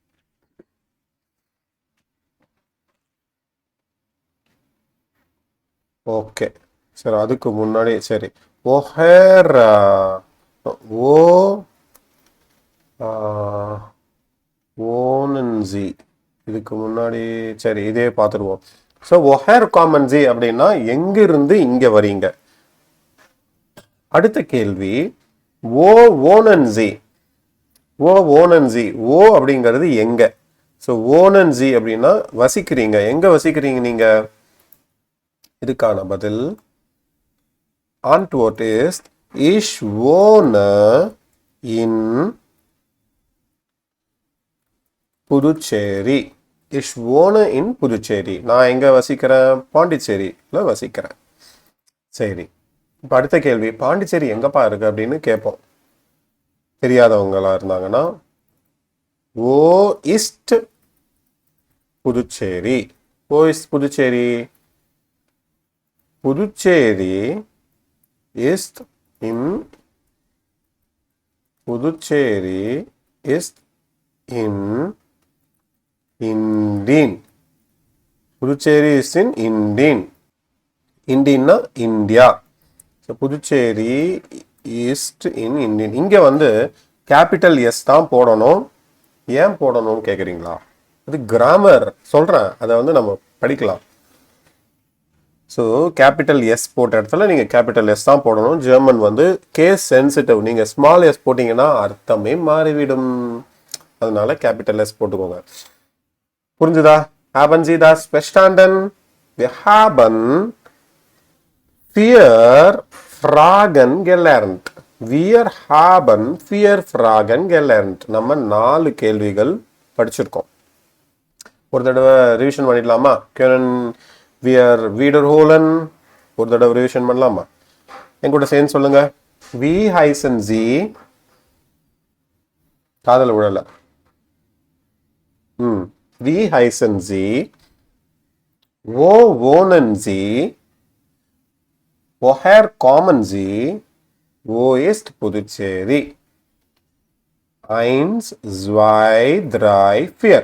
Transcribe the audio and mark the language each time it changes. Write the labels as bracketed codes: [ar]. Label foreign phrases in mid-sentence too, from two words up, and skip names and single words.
[ta] ஓகே சரி, அதுக்கு முன்னாடி சரி woher, [de] Wo wohnen Sie, [ta] இதுக்கு முன்னாடி சரி இதே பார்த்துருவோம். ஸோ woher kommen Sie அப்படின்னா எங்கிருந்து இங்கே வரீங்க. அடுத்த கேள்வி [de] Wo wohnen Sie. Wo wohnen Sie, [ta] ஓ அப்படிங்கிறது எங்க. ஸோ ஓனன்சி அப்படின்னா வசிக்கிறீங்க, எங்க வசிக்கிறீங்க நீங்க. இதுக்கான பதில் [de] Antwort ist ich wohne in புதுச்சேரி. Ich wohne in புதுச்சேரி. [ta] நான் எங்க வசிக்கிறேன்? பாண்டிச்சேரியில் வசிக்கிறேன். சரி, இப்போ அடுத்த கேள்வி, பாண்டிச்சேரி எங்கப்பா இருக்கு அப்படின்னு கேட்போம். தெரியாதவங்களா இருந்தாங்கன்னா [de] Wo ist [ta] புதுச்சேரி. [de] Wo ist புதுச்சேரி. புதுச்சேரி ist in புதுச்சேரி ist in Indien. புதுச்சேரி is in Indien. [ta] இந்தியன்னா இந்தியா. [de] So Puducherry ist in Indien. [ta] இங்கே வந்து [en] capital S [ta] தான் போடணும். ஏன் போடணும்னு கேட்குறீங்களா? அது கிராமர் சொல்கிறேன், அதை வந்து நம்ம படிக்கலாம். ஸோ [en] capital S [ta] போட்ட இடத்துல நீங்கள் [en] capital S [ta] தான் போடணும். ஜெர்மன் வந்து [en] case sensitive, [ta] நீங்கள் [en] small S [ta] போட்டிங்கன்னா அர்த்தமே மாறிவிடும். அதனால [en] capital S [ta] போட்டுக்கோங்க. புரிஞ்சுதா? [de] Haben Sie das verstanden? Wir haben 4 Fragen gelernt. Wir haben 4 Fragen gelernt. [ta] நம்ம 4 கேள்விகள் படிச்சிருக்கோம். ஒரு தடவை ரிவிஷன் பண்ணிடலாமா? [de] können wir wiederholen? [ta] ஒரு தடவை ரிவிஷன் பண்ணலாமா? என் கூட சேர்ந்து சொல்லுங்க. [de] wie heißen Sie? [ta] காதல விழல. [de] wie heißen Sie? wo wohnen Sie? woher kommen Sie? wo ist Puducherry? 1, 2, 3, 4.